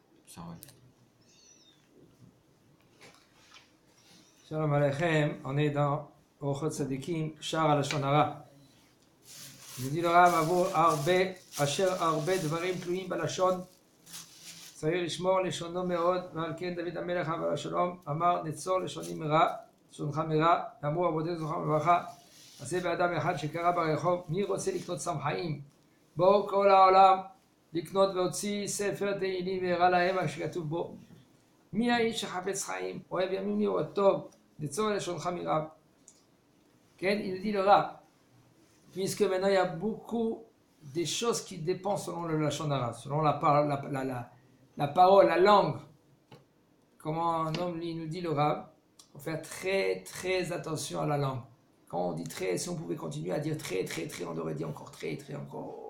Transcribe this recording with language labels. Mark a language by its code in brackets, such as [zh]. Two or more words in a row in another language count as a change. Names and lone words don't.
[fr] Ça, ouais. [he] שלום עליכם, [fr] on est dans Orchot Tzadikim, Shar Lashon Hara. Il dit le Rav [he] הואיל הרבה אשר הרבה דברים תלויים בלשון, צריך לשמור לשונו מאוד, ועל כן דוד המלך עליו השלום אמר נצור לשוני מרע, לשונך מרע, ואמרו עבודנו זכרם לברכה, עשה באדם אחד שקרא ברחוב, מי רוצה לקנות סם חיים? בואו כל העולם לקנות והוציא ספר תהילים והראה להם מה שכתוב בו. מי האיש שחפץ חיים, אוהב ימים לראות טוב, נצור לשונך מרע. כן, [fr] il dit le Rav, puisque maintenant il y a beaucoup des choses qui dépendent selon le [he] לשון הרע, [fr] selon la parole, la langue. Comment un homme il nous dit le Rav, il faut faire très très attention à la langue. Quand on dit très, si on pouvait continuer à dire très, on devrait dire encore très, encore.